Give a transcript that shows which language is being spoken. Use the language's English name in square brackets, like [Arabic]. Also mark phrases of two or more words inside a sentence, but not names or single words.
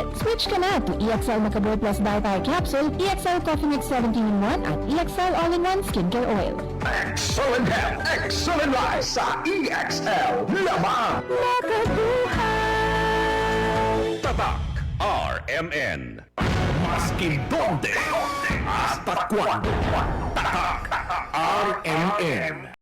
[Filipino] Switch ka na to EXL Macaboy Plus Dietary Capsule, EXL Coffee Mix 17-in-1 at EXL All-in-One Skincare Oil. [English] Excellent health, excellent life sa EXL. Lamang! [Filipino] Tatak RMN. [Chavacano] Maskin donde, hasta cuando. [Filipino] Tatak RMN.